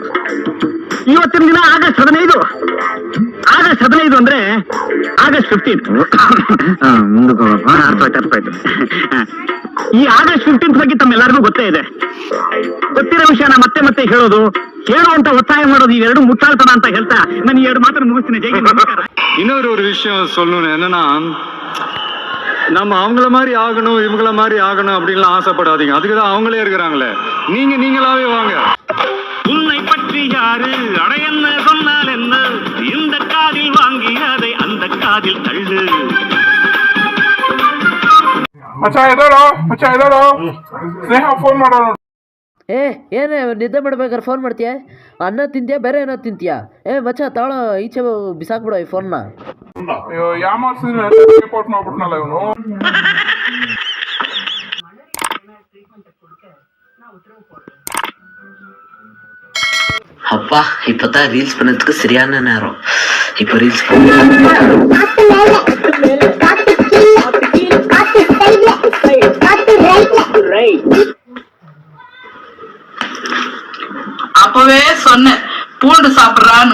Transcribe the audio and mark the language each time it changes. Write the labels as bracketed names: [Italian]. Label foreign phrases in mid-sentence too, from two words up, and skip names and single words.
[Kannada] ಇವತ್ತಿನ ದಿನ ಆಗಸ್ಟ್ 15. ಆಗಸ್ಟ್ 15 ಅಂದ್ರೆ ಆಗಸ್ಟ್ 15. ಅರ್ಥವಾಯ್ತು. ಈ ಆಗಸ್ಟ್ 15 ಬಗ್ಗೆ ತಮ್ಮೆಲ್ಲರಿಗೂ ಗೊತ್ತೇ ಇದೆ. ಗೊತ್ತಿರೋ ವಿಷಯನ ಮತ್ತೆ ಹೇಳೋದು, ಹೇಳು ಅಂತ ಒತ್ತಾಯ ಮಾಡೋದು, ಇವೆರಡು ಮುಟ್ಟಾಳ್ತನ ಅಂತ ಹೇಳ್ತಾ ನಾನು 2 ಮಾತನ್ನು முகஸ்தினே. [Tamil] ஜெய் நமஸ்காரம். இன்னொரு விஷயம் சொல்லணும் என்னன்னா, நம்ம அவங்கள மாதிரி ஆகணும் இவங்கள மாதிரி ஆகணும் அப்படின்லாம் ஆசைப்படாதீங்க. அதுக்குதான் அவங்களே இருக்கிறாங்களே. நீங்களாவே வாங்க. உன்னை பற்றி யாரு அடையன்ன சொன்னால் என்ன, இந்த காதில் வாங்கி அதை அந்த காதில் தள்ளு. [Kannada] ಮಚ್ಚ ಎದೋಳು ಸ್ನೇಹ ಫೋನ್ ಮಾಡೋಣ. ಏನೇ ನಿದ್ದೆ ಮಾಡ್ಬೇಕಾದ್ರೆ ಫೋನ್ ಮಾಡ್ತೀಯ? ಅನ್ನ ತಿಂತೀಯಾ, ಬೇರೆ ಏನೋ ತಿಂತೀಯಾ? ಮಚ್ಚ ತಾಳ ಈಚೆ ಬಿಸಾಕ್ಬಿಡೋ ಈ ಫೋನ್ನ. ಅಯ್ಯೋ ಯಾಮಾರ್ಸಿದ್ರೆ ರಿಪೋರ್ಟ್ ಮಾಡ್ಬಿಟ್ನಲ್ಲ ಇವನು. [Tamil] அப்பா இப்பதான் ரீல்ஸ் பண்ணதுக்கு சரியான நேரம். இப்ப ரீல்ஸ் அப்பவே சொன்னேன் பூண்டு சாப்பிடுறான்னு.